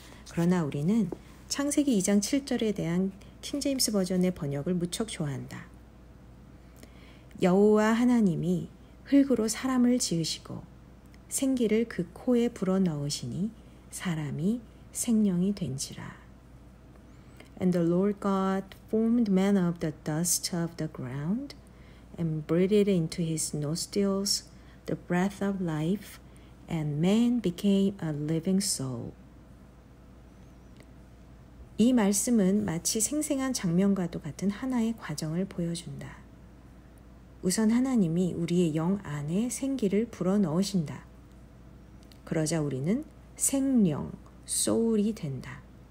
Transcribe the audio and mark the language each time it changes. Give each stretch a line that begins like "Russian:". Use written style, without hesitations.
Korean: 그러나 우리는 창세기 2장 7절에 대한 킹 제임스 버전의 번역을 무척 좋아한다. 여호와 하나님이 흙으로 사람을 지으시고 생기를 그 코에 불어넣으시니 사람이 생명이 된지라.
English: And the Lord God formed man of the dust of the ground and breathed into his nostrils the breath of life, and man became a living soul.
Korean: 이 말씀은 마치 생생한 장면과도 같은 하나의 과정을 보여준다. 우선 하나님이 우리의 영 안에 생기를 불어넣으신다. 그러자 우리는 생명, soul이 된다.